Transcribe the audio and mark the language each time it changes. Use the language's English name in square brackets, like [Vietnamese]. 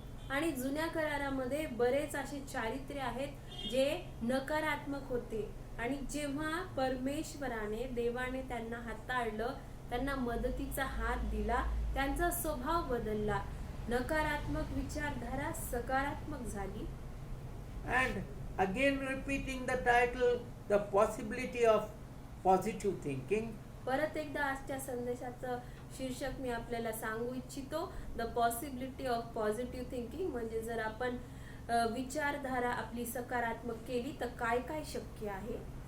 [Marathi] आणि जुन्या करारामध्ये बरेच असे चारित्र्य आहेत जे नकारात्मक होते आणि जेव्हा परमेश्वराने देवाने त्यांना हाताळलं, त्यांना मदतीचा हात दिला, त्यांचा स्वभाव बदलला, नकारात्मक विचारधारा सकारात्मक झाली. [English] And again repeating the title, the possibility of positive thinking. [Marathi] परत एकदा आजच्या संदेशाचं शीर्षक मी आपल्याला सांगू इच्छितो, [English] The possibility of positive thinking. [Marathi] म्हणजे जर आपण विचारधारा आपली सकारात्मक केली तर काय काय शक्य आहे.